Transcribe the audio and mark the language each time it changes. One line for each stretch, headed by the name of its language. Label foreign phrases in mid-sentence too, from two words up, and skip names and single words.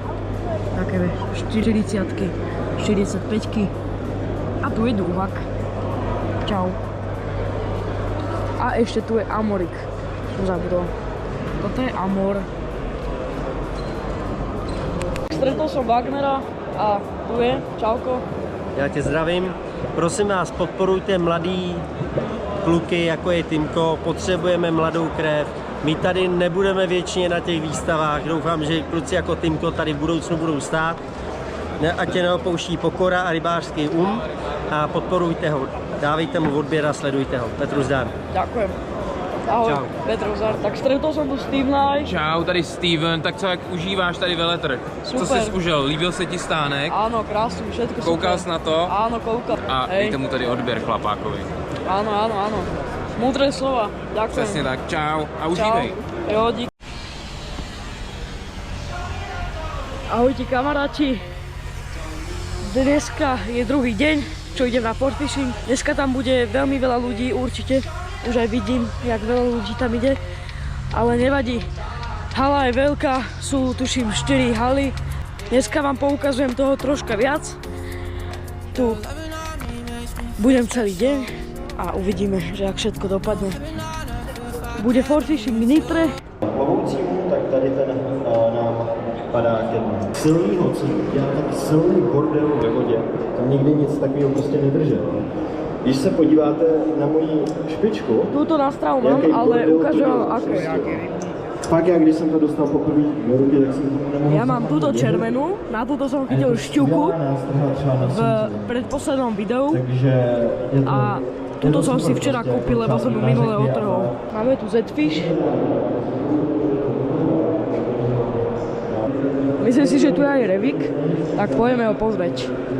Slovak: Také 40-ky, 45-ky. A tu je dúhak. Čau. A ešte tu je amorik. Som zabudol. Toto je amor. Stretol som Wagnera a tu je. Čauko.
Czech: Já tě zdravím. Prosím vás, podporujte mladý kluky, jako je Timko. Potřebujeme mladou krev. My tady nebudeme věčně na těch výstavách. Doufám, že kluci jako Timko tady v budoucnu budou stát. Ať tě neopouští pokora a rybářský a podporujte ho. Dávejte mu odběr a sledujte ho. Petru zdar.
Slovak: Ďakujem. Ahoj, Čau. Petr Zdar. Tak stretol som tu Stevena.
Czech: Čau, tady Steven, tak co, jak užíváš tady veletrh? Super. Co jsi užil? Líbil se ti stánek?
Slovak: Áno, krásny, všetko
Czech: Koukal
Slovak: super.
Czech: jsi na to? Áno, koukal. A dejte mu tady odběr chlapákovi.
Slovak: Áno. Múdre slova. Ďakujem.
Czech: Přesně tak, čau a užívej.
Slovak: Jo, dík. Ahojte kamaráti. Dneska je druhý deň, čo idem na Fort Fishing. Dneska tam bude veľmi veľa ľudí, určite. Už aj vidím, jak veľa ľudí tam ide. Ale nevadí. Hala je veľká, sú tuším 4 haly. Dneska vám poukazujem toho troška viac. Tu budem celý deň a uvidíme, že jak všetko dopadne. Bude Fort Fishing v Nitre.
Czech: Plovoucímu, tak tady ten nám padá ke dnu. Silný hoci, dělá tak silný bordel ve vodě, tam nikdy nic takového prostě nedržel. Když se podíváte na moji špičku,
Slovak: Tuto nástrahu mám, ale ukážem vám aké.
Czech: Pak já, když jsem to dostal poprvé do ruky, tak jsem tomu nemohl...
Slovak: Ja mám túto červenú, na túto som chytil šťuku v predposlednom videu a túto som si včera kúpil, lebo som ju minule otrhol. Máme tu Z-Fish. Myslím si, že tu je aj revik, tak pojeme ho pozrieť.